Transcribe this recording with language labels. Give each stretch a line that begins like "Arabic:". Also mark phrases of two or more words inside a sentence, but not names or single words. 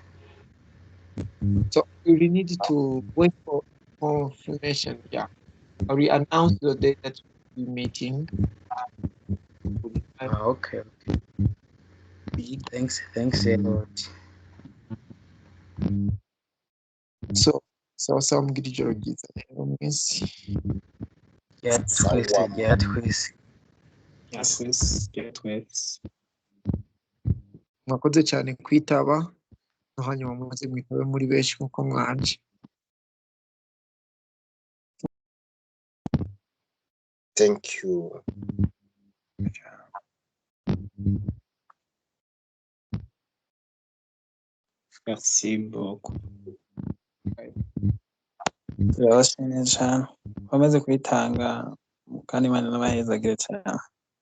English: So you really need to wait for more information. Yeah. I will announce the day that we'll be meeting. Okay. Thanks a lot.
Rundi: So mbwira ijoro ryiza rero mwese. twese. Mwakoze cyane kwitaba, no hanyuma muze mwitabe muri benshi nkuko mwanje.
English: Thank you.
French: Merci beaucoup.
Rundi: Turabashimiye cyane bamaze kwitanga kandi Imana n'abahezagire cyane.